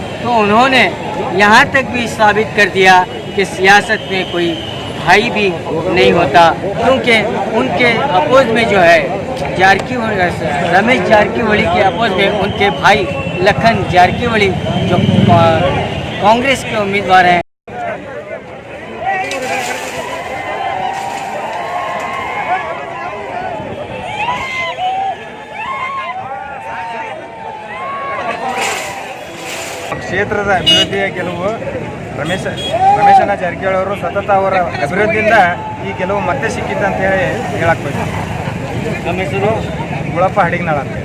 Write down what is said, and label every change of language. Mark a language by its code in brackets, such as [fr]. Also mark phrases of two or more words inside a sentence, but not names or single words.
[hi] तो उन्होंने यहाँ तक भी साबित कर दिया कि सियासत में कोई भाई भी नहीं होता, क्योंकि उनके अपोज में जो है रमेश जारकीहोली के अपोज में उनके भाई लखन जारकीहोली जो कांग्रेस के उम्मीदवार हैं। [kn] ಕ್ಷೇತ್ರದ ಅಭಿವೃದ್ಧಿಯ ಗೆಲುವು ರಮೇಶಣ್ಣ ಜಾರಕಿಹೊಳಿ ಅವರು ಸತತ ಅವರ ಅಭಿವೃದ್ಧಿಯಿಂದ ಈ ಗೆಲುವು ಮತ್ತೆ ಸಿಕ್ಕಿದ್ದಂತ ಹೇಳಿ ಹೇಳಕ್ಕೆ ನಮ್ಮ ಹೆಸರು ಗುಳಪ್ಪ ಹಡಿಗನಾಳ ಅಂತ.